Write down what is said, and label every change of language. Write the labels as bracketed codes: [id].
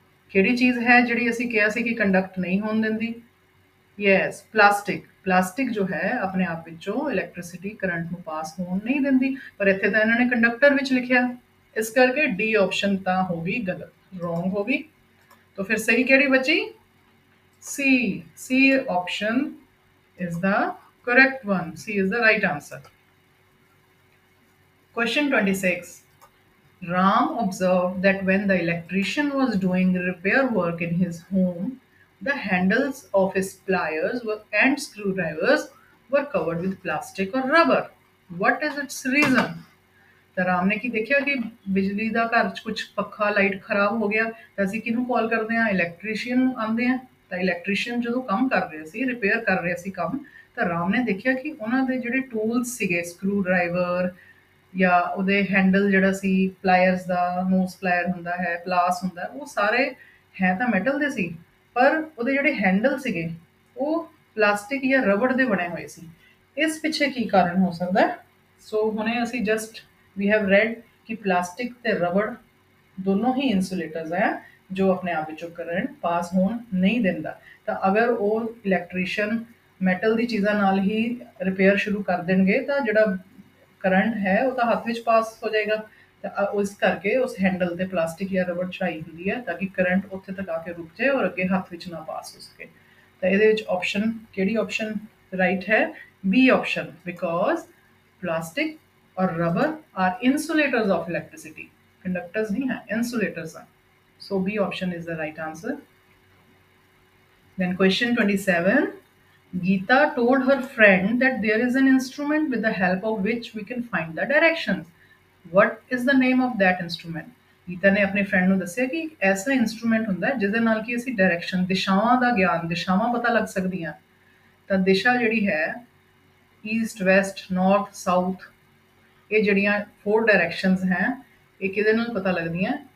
[pa] ਕਿਹੜੀ ਚੀਜ਼ ਹੈ ਜਿਹੜੀ ਅਸੀਂ ਕਿਹਾ ਸੀ ਕਿ ਕੰਡਕਟ ਨਹੀਂ ਹੋਣ ਦਿੰਦੀ? Yes, plastic. ਪਲਾਸਟਿਕ ਜੋ ਹੈ ਆਪਣੇ ਆਪ ਵਿੱਚੋਂ ਇਲੈਕਟ੍ਰਿਸਿਟੀ ਕਰੰਟ ਨੂੰ ਪਾਸ ਹੋਣ ਨਹੀਂ ਦਿੰਦੀ, ਪਰ ਇੱਥੇ ਤਾਂ ਇਹਨਾਂ ਨੇ ਕੰਡਕਟਰ ਵਿੱਚ ਲਿਖਿਆ, ਇਸ ਕਰਕੇ ਡੀ ਆਪਸ਼ਨ ਤਾਂ ਹੋ ਗਈ ਗਲਤ, ਰੋਂਗ ਹੋ ਗਈ। तो फिर सही केड़ी बची? सी। [en] C option is the correct one. C is the right answer. Question 26. Ram observed that when the electrician was doing repair work in his home, the handles of his pliers and screwdrivers were covered with plastic or rubber. What is its reason? [pa] ਤਾਂ ਰਾਮ ਨੇ ਕੀ ਦੇਖਿਆ ਕਿ ਬਿਜਲੀ ਦਾ ਘਰ 'ਚ ਕੁਛ ਪੱਖਾ light ਖਰਾਬ ਹੋ ਗਿਆ ਤਾਂ ਅਸੀਂ ਕਿਹਨੂੰ ਕਾਲ ਕਰਦੇ ਹਾਂ? ਇਲੈਕਟ੍ਰੀਸ਼ੀਅਨ ਨੂੰ ਆਉਂਦੇ ਆ। ਤਾਂ ਇਲੈਕਟ੍ਰੀਸ਼ੀਅਨ ਜਦੋਂ ਕੰਮ ਕਰ ਰਹੇ ਸੀ, ਰਿਪੇਅਰ ਕਰ ਰਹੇ ਸੀ ਕੰਮ, ਤਾਂ ਰਾਮ ਨੇ ਦੇਖਿਆ ਕਿ ਉਹਨਾਂ ਦੇ ਜਿਹੜੇ ਟੂਲਸ ਸੀਗੇ, ਸਕਰੂ ਡਰਾਈਵਰ ਜਾਂ ਉਹਦੇ ਹੈਂਡਲ ਜਿਹੜਾ ਸੀ, ਪਲਾਇਰਸ ਦਾ, ਨੋਸ ਪਲਾਇਰ ਹੁੰਦਾ ਹੈ, ਪਲਾਸ ਹੁੰਦਾ, ਉਹ ਸਾਰੇ ਹੈ ਤਾਂ ਮੈਟਲ ਦੇ ਸੀ, ਪਰ ਉਹਦੇ ਜਿਹੜੇ ਹੈਂਡਲ ਸੀਗੇ ਉਹ ਪਲਾਸਟਿਕ ਜਾਂ ਰਬੜ ਦੇ ਬਣੇ ਹੋਏ ਸੀ। ਇਸ ਪਿੱਛੇ ਕੀ ਕਾਰਨ ਹੋ ਸਕਦਾ? ਸੋ ਹੁਣੇ ਅਸੀਂ [en] just we have read [pa] ਕਿ ਪਲਾਸਟਿਕ ਤੇ ਰਬੜ ਦੋਨੋਂ ਹੀ ਇਨਸੂਲੇਟਰਸ ਹੈ ਜੋ ਆਪਣੇ ਆਪ ਵਿੱਚੋਂ ਕਰੰਟ ਪਾਸ ਹੋਣ ਨਹੀਂ ਦਿੰਦਾ। ਤਾਂ ਅਗਰ ਉਹ ਇਲੈਕਟ੍ਰੀਸ਼ੀਅਨ ਮੈਟਲ ਦੀ ਚੀਜ਼ਾਂ ਨਾਲ ਹੀ ਰਿਪੇਅਰ ਸ਼ੁਰੂ ਕਰ ਦੇਣਗੇ ਤਾਂ ਜਿਹੜਾ ਕਰੰਟ ਹੈ ਉਹ ਤਾਂ ਹੱਥ ਵਿੱਚ ਪਾਸ ਹੋ ਜਾਏਗਾ। ਤਾਂ ਉਸ ਕਰਕੇ ਉਸ ਹੈਂਡਲ ਤੇ ਪਲਾਸਟਿਕ ਜਾਂ ਰਬੜ ਚੜਾਈ ਹੁੰਦੀ ਹੈ ਤਾਂ ਕਿ ਕਰੰਟ ਉੱਥੇ ਤੱਕ ਆ ਕੇ ਰੁਕ ਜਾਏ ਔਰ ਅੱਗੇ ਹੱਥ ਵਿੱਚ ਨਾ ਪਾਸ ਹੋ ਸਕੇ। ਤਾਂ ਇਹਦੇ ਵਿੱਚ ਆਪਸ਼ਨ ਕਿਹੜੀ ਆਪਸ਼ਨ ਰਾਈਟ ਹੈ? [en] B option, because plastic or rubber are insulators of electricity. Conductors [hi] nahi hai, [en] insulators are. So B option is the right answer. Then question 27. Geeta told her friend that there is an instrument with the help of which we can find the directions. What is the name of that instrument? [pa] Gita ਨੇ ਆਪਣੇ friend ਨੂੰ ਦੱਸਿਆ ਕਿ ਇੱਕ ਐਸਾ instrument ਹੁੰਦਾ ਹੈ ਜਿਹਦੇ ਨਾਲ ਕਿ ਅਸੀਂ ਡਾਇਰੈਕਸ਼ਨ, ਦਿਸ਼ਾਵਾਂ ਦਾ ਗਿਆਨ, ਦਿਸ਼ਾਵਾਂ ਪਤਾ ਲੱਗ ਸਕਦੀਆਂ। ਤਾਂ ਦਿਸ਼ਾ ਜਿਹੜੀ ਹੈ ਈਸਟ, ਵੈਸਟ, ਨਾਰਥ, ਸਾਊਥ, ਇਹ ਜਿਹੜੀਆਂ 4 ਡਾਇਰੈਕਸ਼ਨਸ ਹੈ ਇਹ ਕਿਹਦੇ ਨਾਲ ਪਤਾ ਲੱਗਦੀਆਂ?